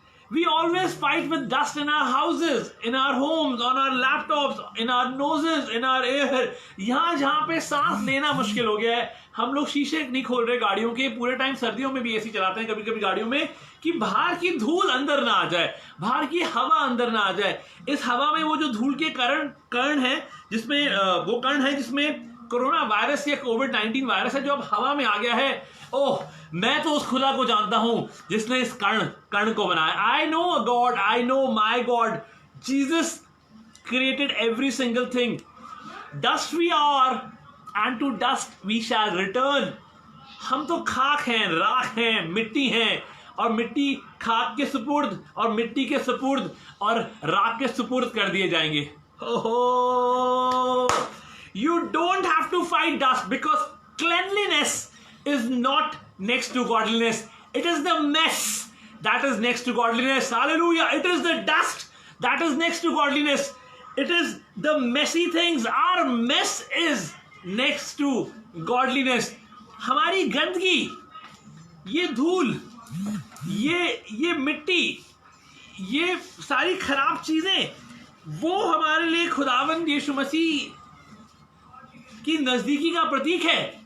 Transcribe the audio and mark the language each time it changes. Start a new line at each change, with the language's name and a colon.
English: We always fight with dust in our houses, in our homes, on our laptops, in our noses, in our air.
Hindi: जहाँ पे सांस लेना मुश्किल हो गया है, हम लोग शीशे नहीं खोल रहे गाड़ियों के। पूरे टाइम सर्दियों में भी एसी चलाते हैं कभी कभी गाड़ियों में, कि बाहर की धूल अंदर ना आ जाए, बाहर की हवा अंदर ना आ जाए। इस हवा में वो जो धूल के कण है, जिसमें कोरोना वायरस या कोविड-19 वायरस है, जो अब हवा में आ गया है। ओह, मैं तो उस खुदा को जानता हूं जिसने इस कण को बनाया।
English: I know God, I know my God. Jesus created every single thing. Dust we are and to dust we shall return.
Hindi: हम तो खाक हैं, राख हैं, मिट्टी हैं, और मिट्टी खाक के सुपुर्द और मिट्टी के सुपुर्द और राख के सुपुर्द कर दिए जाएंगे। ओहो!
English: You don't have to fight dust, because cleanliness is not next to godliness. It is the mess that is next to godliness. Hallelujah! It is the dust that is next to godliness. It is the messy things. Our mess is next to godliness.
Hindi: हमारी गंदगी, ये धूल, ये मिट्टी, ये सारी खराब चीजें, वो हमारे लिए खुदावंद यीशु मसीह की नजदीकी का प्रतीक है।